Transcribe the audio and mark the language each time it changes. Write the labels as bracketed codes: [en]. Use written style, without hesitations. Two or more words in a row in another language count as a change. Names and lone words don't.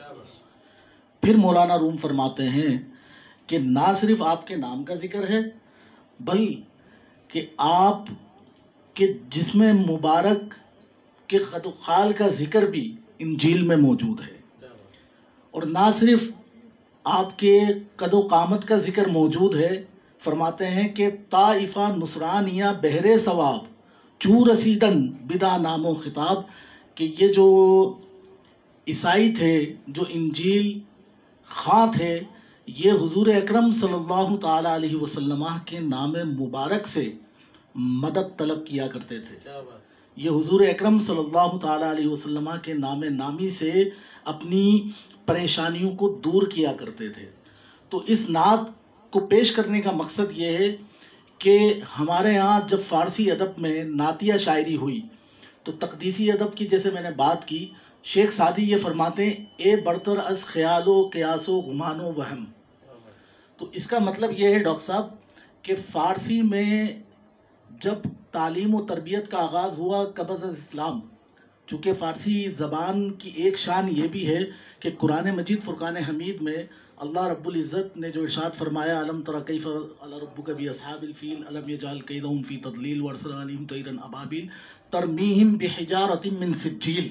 [ur] پھر مولانا روم فرماتے ہیں کہ نہ صرف آپ کے نام کا ذکر ہے، بلکہ آپ کے جسم مبارک کے خد و خال کا ذکر بھی انجیل میں موجود ہے، اور نہ صرف آپ کے قد و قامت کا ذکر موجود ہے، فرماتے ہیں کہ [fa] طائفہ نصرانیہ بہرے ثواب چو رسیدن بدا نام و خطاب، [ur] کہ یہ جو عیسائی تھے، جو انجیل خواں تھے، یہ حضور اکرم [ar] صلی اللہ تعالیٰ علیہ وسلم [ur] کے نام مبارک سے مدد طلب کیا کرتے تھے۔ یہ حضور اکرم [ar] صلی اللہ تعالیٰ علیہ وسلم [ur] کے نام نامی سے اپنی پریشانیوں کو دور کیا کرتے تھے۔ تو اس نعت کو پیش کرنے کا مقصد یہ ہے کہ ہمارے ہاں جب فارسی ادب میں نعتیہ شاعری ہوئی تو تقدیسی ادب کی جیسے میں نے بات کی، شیخ سعدی یہ فرماتے ہیں [fa] اے برتر از خیال و قیاس و گمان و وہم۔ [ur] تو اس کا مطلب یہ ہے ڈاکٹر صاحب کہ فارسی میں جب تعلیم و تربیت کا آغاز ہوا قبل از اسلام، چونکہ فارسی زبان کی ایک شان یہ بھی ہے کہ قرآن مجید فرقان حمید میں اللہ رب العزت نے جو ارشاد فرمایا [ar] الم تر کیف فعل ربک باصحاب الفیل الم یجعل کیدہم فی تضلیل وارسل علیہم طیرا ابابیل ترمیہم بحجارۃ من سجیل۔